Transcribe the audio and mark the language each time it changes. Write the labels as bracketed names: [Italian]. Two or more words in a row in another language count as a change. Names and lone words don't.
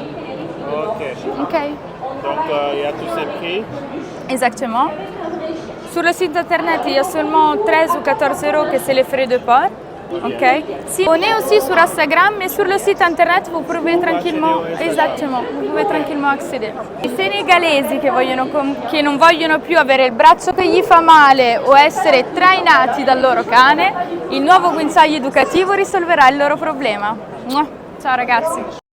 [French] Ok. Donc il y a tous ces prix. Exactement. Sur le site internet, il y a seulement 13 ou 14 euros que c'est les frais de port. Ok. On est aussi sur Instagram, mais sur le site internet vous pouvez tranquillement, vous pouvez tranquillement accedere. [Italian] I senegalesi che non vogliono più avere il braccio che gli fa male o essere trainati dal loro cane, il nuovo guinzaglio educativo risolverà il loro problema. Ciao ragazzi!